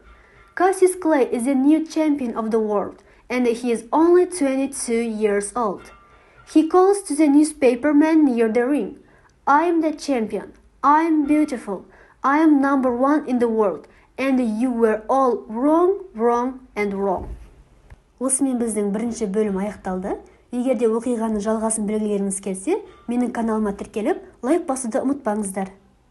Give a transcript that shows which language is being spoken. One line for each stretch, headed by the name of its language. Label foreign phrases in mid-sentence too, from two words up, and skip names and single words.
English: Cassius Clay is a new champion of the world, and he is only 22 years old. He calls to the newspaperman near the ring. I am the champion. I am beautiful. I am number 1 in the world, and you were all wrong, wrong, and wrong.
Kazakh: Осымен біздің бірінші бөлім аяқталды. Егер де оқиғаның жалғасын білгілеріңіз келсе, менің каналыма тіркеліп, лайк басуды ұмытпаңыздар.